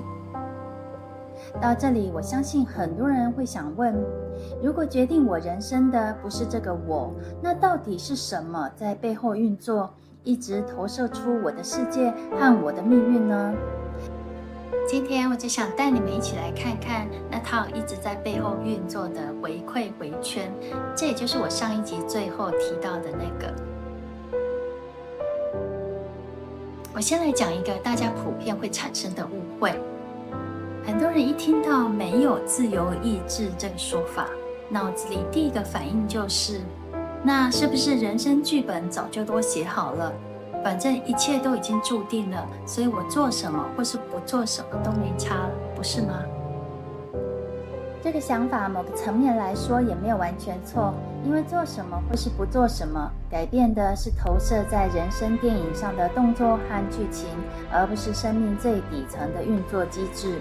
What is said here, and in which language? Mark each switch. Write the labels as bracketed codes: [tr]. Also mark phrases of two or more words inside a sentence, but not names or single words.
[zh] 到這裡，我相信很多人會想問，如果決定我人生的不是這個我，那到底是什麼在背後運作，一直投射出我的世界和我的命運呢？今天我就想帶你們一起來看看那套一直在背後運作的回饋回圈，這也就是我上一集最後提到的那個。我先來講一個大家普遍會產生的誤會。很多人一聽到沒有自由意志這個說法，腦子裡第一個反應就是，那是不是人生劇本早就都寫好了？反正一切都已經注定了，所以我做什麼或是不做什麼都沒差了，不是嗎？這個想法某個層面來說也沒有完全錯，因為做什麼或是不做什麼，改變的是投射在人生電影上的動作和劇情，而不是生命最底層的運作機制。